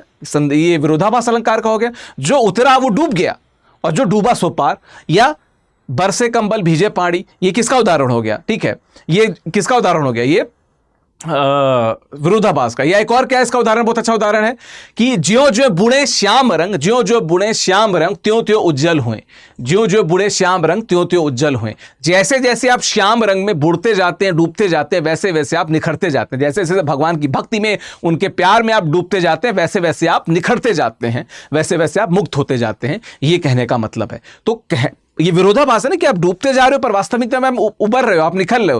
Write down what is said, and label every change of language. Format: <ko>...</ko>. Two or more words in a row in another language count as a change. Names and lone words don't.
<hi>ये विरोधाभास अलंकार का हो गया। जो उतरा वो डूब गया और जो डूबा सो पार। या बरसे कंबल भीजे पाड़ी, ये किसका उदाहरण हो गया? ठीक है, ये किसका उदाहरण हो गया? ये विरोधाभास का। या एक और क्या इसका उदाहरण, बहुत अच्छा उदाहरण है कि ज्यो ज्यो बुणे श्याम रंग, ज्यो ज्यो बुणे श्याम रंग त्यों त्यों उज्जवल हुए। ज्यो ज्यो बुणे श्याम रंग त्यों त्यों उज्जवल हुए। जैसे जैसे आप श्याम रंग में बुड़ते जाते हैं, डूबते जाते हैं, वैसे वैसे आप निखरते जाते हैं। जैसे जैसे भगवान की भक्ति में, उनके प्यार में आप डूबते जाते हैं, वैसे वैसे आप निखरते जाते हैं, वैसे वैसे आप मुक्त होते जाते हैं। ये कहने का मतलब है। तो ये विरोधाभास है ना, कि आप डूबते जा रहे हो पर वास्तविकता में आप उबर रहे हो, आप निखर रहे हो।</hi>